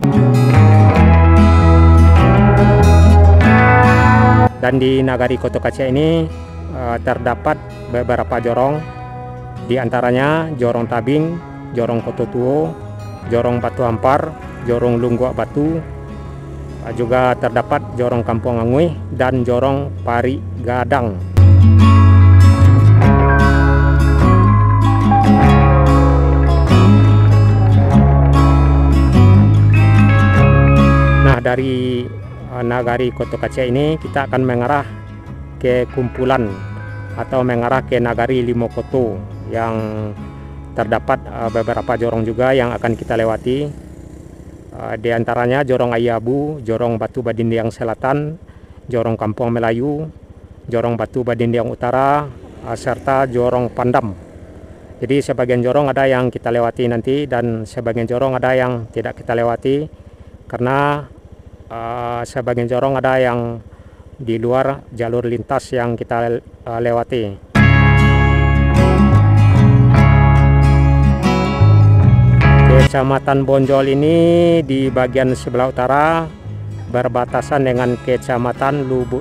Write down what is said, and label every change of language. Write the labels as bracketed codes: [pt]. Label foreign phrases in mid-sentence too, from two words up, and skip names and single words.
[id] Dan di Nagari Koto Kaciak ini terdapat beberapa jorong, di antaranya Jorong Tabing, Jorong Koto Tuo, Jorong Batu Ampar, Jorong Lunggua Batu, juga terdapat Jorong Kampung Angui dan Jorong Pari Gadang. Nah, dari Nagari Koto Kaciak ini kita akan mengarah ke Kumpulan atau mengarah ke Nagari Limokoto yang terdapat beberapa jorong juga yang akan kita lewati. Di antaranya Jorong Ayabu, Jorong Batu Badindiang Selatan, Jorong Kampung Melayu, Jorong Batu Badindiang Utara, serta Jorong Pandam. Jadi sebagian jorong ada yang kita lewati nanti dan sebagian jorong ada yang tidak kita lewati, karena sebagian jorong ada yang di luar jalur lintas yang kita lewati. Kecamatan Bonjol ini di bagian sebelah utara berbatasan dengan Kecamatan Lubuk